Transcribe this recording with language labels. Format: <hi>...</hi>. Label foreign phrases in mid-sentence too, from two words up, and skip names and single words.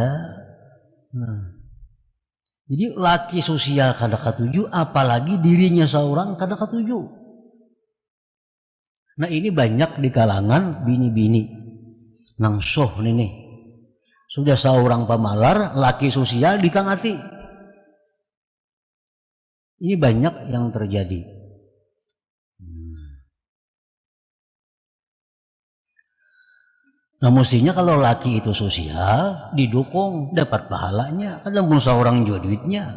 <bjn>Nah, jadi laki sosial kada katuju, apalagi dirinya seorang kada katuju. Nah, ini banyak di kalangan bini-bini nang syuh nih. Sudah seorang pamalar, laki sosial ditangati.</bjn> <id>Ini banyak yang terjadi. Nah, mestinya kalau laki itu sosial, didukung, dapat pahalanya. Kadang pun seorang juga duitnya.</id>